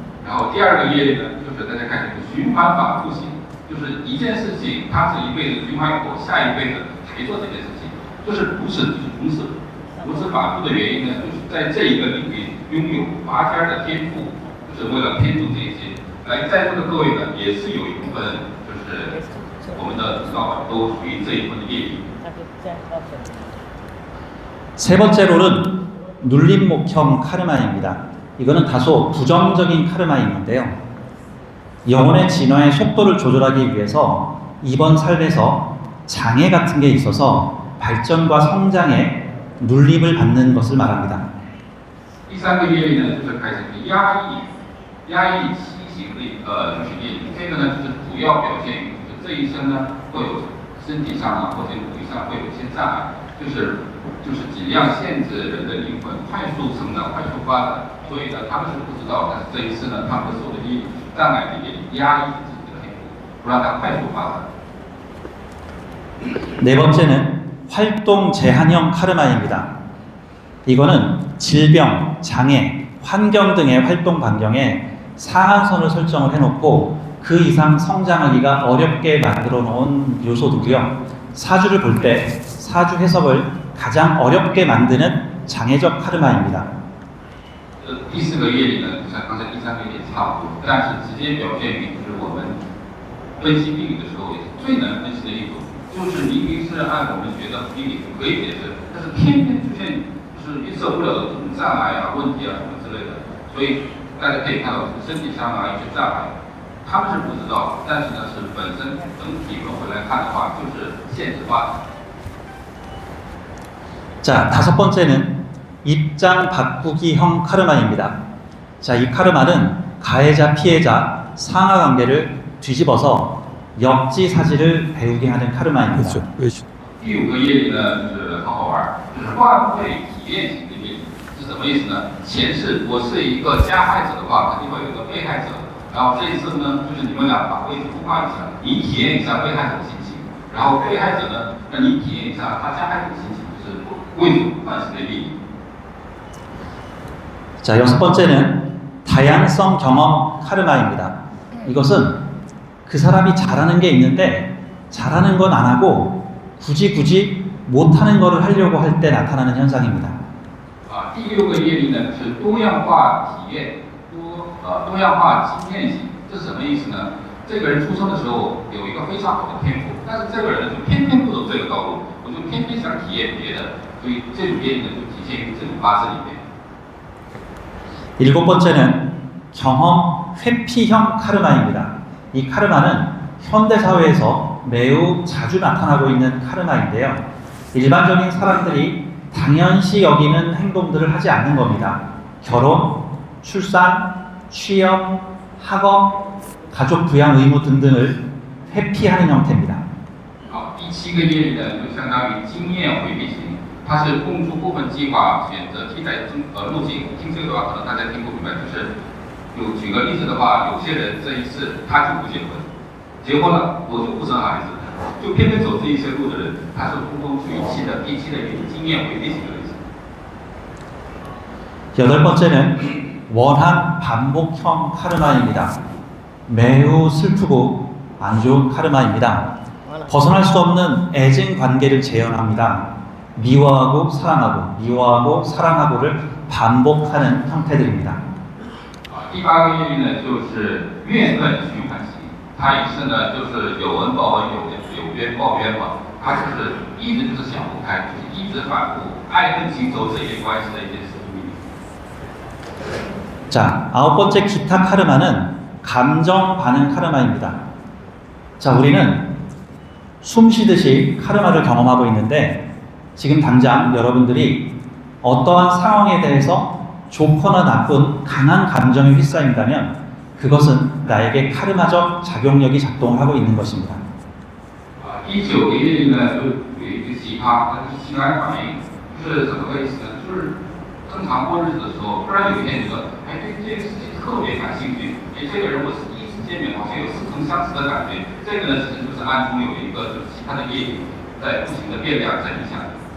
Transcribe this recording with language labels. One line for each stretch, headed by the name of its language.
Chinese: 然后第二个业力呢，就是大家看这个循环反复型，就是一件事情它是一辈子循环以后，下一辈子还做这件事情，就是不是同时，如此反复的原因呢，就是在这一个领域拥有拔尖的天赋，就是为了偏重这些。来，在座的各位呢，也是有一部分就是我们的老板都属于这一部分的业力。
Korean: 세 번째로는 눌림목형 카르마입니다. 이거는 다소 부정적인 카르마인데요. 영혼의 진화의 속도를 조절하기 위해서 이번 삶에서 장애 같은 게 있어서 발전과 성장에 눌림을 받는 것을 말합니다.
Chinese: 第三个业力呢，就是开始压抑畸形的就是业力，这个呢就是主要表现于就是这一生呢会有身体上啊或者物理上会有一些障碍，就是尽量限制人的灵魂快速成长、快速发展，所以呢他们是不知道，但是这一次呢他们受的业力障碍的业力压抑自己的天赋，不让它快速发展。
Korean: 네 번째는 활동 제한형 카르마입니다. 이거는 질병, 장애, 환경 등의 활동 반경에 상한선을 설정을 해놓고 그 이상 성장하기가 어렵게 만들어 놓은 요소들이고요. 사주를 볼 때 사주 해석을 가장 어렵게 만드는 장애적 카르마입니다.
Chinese: 第四个业力呢，就像刚才第三个业力差不多，但是直接表现于就是我们分析病理的时候也是最难分析的一种，就是明明是按我们觉得病理可以解释，但是偏偏出现就是预测不了的这种障碍啊、问题啊什么之类的，所以大家可以看到身体上啊一些障碍，他们是不知道，但是呢是本身整体轮回来看的话，就是现实化的。
Korean: 자, 다섯 번째는 입장 바꾸기형 카르마입니다. 자, 이 카르마는 가해자, 피해자, 상하 관계를 뒤집어서 역지사지를 배우게 하는 카르마입니다. 그렇죠. 외신.
Chinese: 第五个业力呢是很好玩，就是换位体验型的业力是什么意思呢？前世我是一个加害者的话，肯定会有一个被害者，然后这一次呢，就是你们俩把位置互换一下，你体验一下被害者的心情，然后被害者呢，让你体验一下他加害者的心情，就是位置互换型的业力。
Korean: 자, 여섯 번째는 다양성 경험 카르마입니다. 이것은 그 사람이 잘하는 게 있는데 잘하는 건 안 하고 굳이 못하는 거를 하려고 할 때 나타나는 현상입니다.
Chinese: 第六个业力呢是多样化体验，多样化经验型，这是什么意思呢？这个人出生的时候有一个非常好的天赋，但是这个人呢就偏偏不走这个道路，我就偏偏想体验别的，所以这种业力呢就体现于这种八字里面。
Korean: 일곱 번째는 경험 회피형 카르마입니다. 이 카르마는 현대사회에서 매우 자주 나타나고 있는 카르마인데요. 일반적인 사람들이 당연시 여기는 행동들을 하지 않는 겁니다. 결혼, 출산, 취업, 학업, 가족 부양 의무 등등을 회피하는 형태입니다.
Chinese: 第七个业力呢就相当于经验回避型。它是供出部分计划选择替代路径，听这个的话，可能大家听不明白。就是举个例子的话，有些人这一次他就不结婚，结婚了我就不生孩子，就偏偏走这一些路的人，他是呼风取气的第七的经验回避型的例子。
Korean: 여덟 번째는 원한 반복형 카르마입니다. 매우 슬프고 안 좋은 카르마입니다. 벗어날 수 없는 애증 관계를 재현합니다. 미워하고 사랑하고, 미워하고 사랑하고를 반복하는 형태들입니다.
Chinese: 第八个业力呢，就是怨恨循环型，它也是呢，就是有恩报恩，有冤报冤嘛，它就是一直就是想不开，就是一直反复爱恨情仇这一类关系的一件事情。
Korean: 자, 아홉 번째 기타 카르마는 감정 반응 카르마입니다. 자, 우리는 숨 쉬듯이 카르마를 경험하고 있는데 지금 당장 여러분들이 어떠한 상황에 대해서 좋거나 나쁜 강한 감정에 휩싸인다면 그것은 나에게 카르마적 작용력이 작동을 하고 있는 것입니다.
Chinese: 第九个业力呢，就有一个奇葩，它就是情感反应。是怎么个意思呢？就是正常过日子的时候，突然有一天觉得，哎，对这个事情特别感兴趣，哎，这个人我是第一次见面，好像有似曾相识的感觉。这个呢，其实就是暗中有一个就是其他的业力在不停的变量在影响你。